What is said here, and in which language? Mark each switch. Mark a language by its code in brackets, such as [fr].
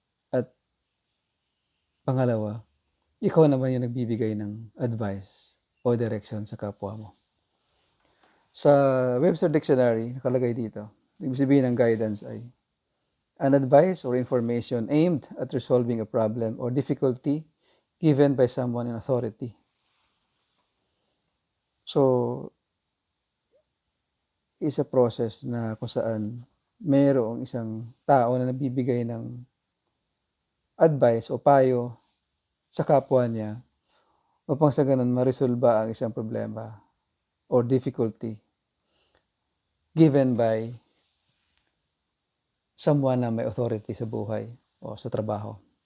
[tl] At pangalawa, ikaw naman yung nagbibigay ng advice o direction sa kapwa mo. Sa Webster Dictionary, nakalagay dito, ibig sabihin ng guidance ay [en] an advice or information aimed at resolving a problem or difficulty given by someone in authority. [tl] So, is a process na kung saan mayroong isang tao na nagbibigay ng advice o payo sa kapwa niya upang sa ganun maresolba ang isang problema [en] or difficulty given by someone [tl] na may authority sa buhay o sa trabaho.